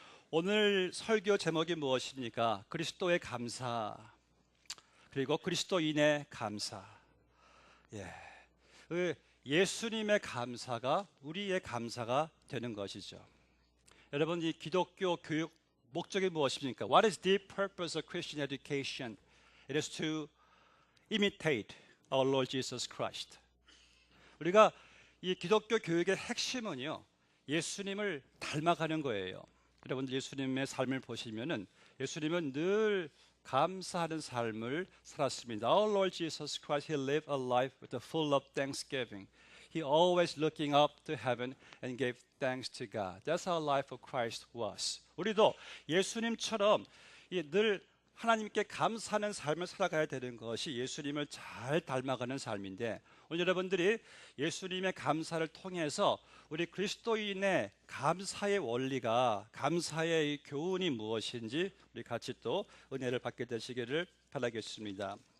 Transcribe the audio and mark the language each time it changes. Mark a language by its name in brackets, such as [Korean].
[Korean] 오늘 설교 제목이 무엇입니까? 그리스도의 감사, 그리고 그리스도인의 감사. 예수님의 감사가 우리의 감사가 되는 것이죠. 여러분, 이 기독교 교육 목적이 무엇입니까? [English] What is the purpose of Christian education? It is to imitate our Lord Jesus Christ. [Korean] 우리가 이 기독교 교육의 핵심은요, 예수님을 닮아가는 거예요. 여러분들 예수님의 삶을 보시면은 예수님은 늘 감사하는 삶을 살았습니다. [English] Our Lord Jesus Christ, He lived a life with a full of thanksgiving. He always looking up to heaven and gave thanks to God. That's how life of Christ was. [Korean] 우리도 예수님처럼 늘 하나님께 감사하는 삶을 살아가야 되는 것이 예수님을 잘 닮아가는 삶인데, 오늘 여러분들이 예수님의 감사를 통해서 우리 그리스도인의 감사의 원리가, 감사의 교훈이 무엇인지 우리 같이 또 은혜를 받게 되시기를 바라겠습니다.